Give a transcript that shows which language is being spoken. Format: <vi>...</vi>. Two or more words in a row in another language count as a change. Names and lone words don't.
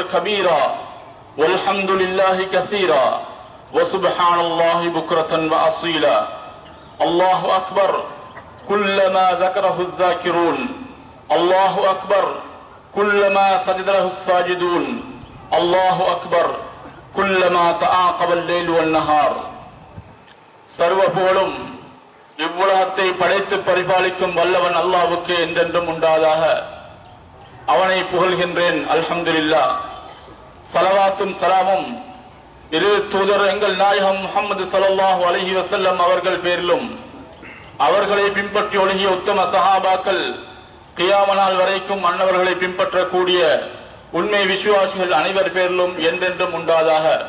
<ar>كبيرا والحمد لله كثيرا وسبحان الله بكرة وأصيلا الله أكبر كلما ذكره الذاكرون الله أكبر كلما سجد له الساجدون الله أكبر كلما تعاقب الليل والنهار</ar> <ta>சர்வ புகழும் இவ்வுலகத்தை படைத்து பரிபாலிக்கும் வல்லவன் அல்லாஹ்வுக்கு என்றென்றும் உண்டாதாக. அவனை புகழ்கின்றேன்.</ta> <ar>الحمد لله.</ar> <ta>ஸலவாத்தும் ஸலாமும் இரு தூதர் எங்கள் நாயகம் முஹம்மது</ta> <ar>صلى الله عليه وسلم</ar> <ta>அவர்கள் பேரிலும் அவர்களை பின்பற்றி ஒழுகிய உத்தம சஹாபாக்கள் கியாம நாள் வரைக்கும் அன்னவர்களை பின்பற்றக்கூடிய உண்மை விசுவாசிகள் அனைவர் பேரிலும் என்றென்றும் உண்டாதாக.</ta>